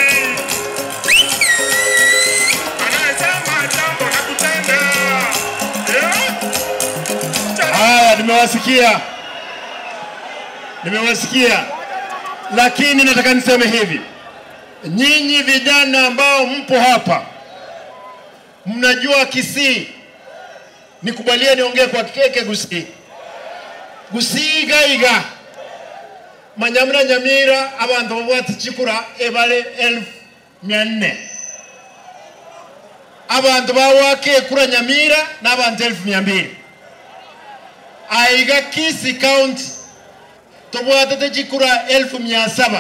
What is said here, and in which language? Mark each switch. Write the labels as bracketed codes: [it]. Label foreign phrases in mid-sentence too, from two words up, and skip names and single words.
[sw] Haya, nimewasikia, lakini nataka niseme hivi. Nyinyi vijana ambao mpo hapa, mnajua Kisii. Nikubalie niongee kwa keke Gusii. [guz] Gusii gaiga manyamira nyamira abantu babwati chikura ebale 1400. Abantu bawake kura nyamira n'abantu 1200. Aiga Kisii County tobwate chikura 1700.